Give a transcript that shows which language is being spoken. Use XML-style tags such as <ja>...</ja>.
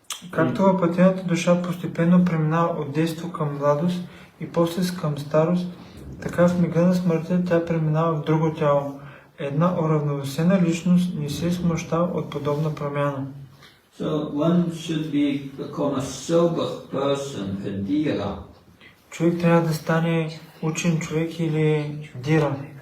<bg>Както въплътената душа постепенно преминава от действо към младост и после към старост, така в мига на смъртта тя преминава в друго тяло. Една уравновесена личност не се смущава от подобна промяна.</bg> <en>So one should become a sober person, a dhira.</en> <bg>Човек трябва да стане учен човек или дира.</bg>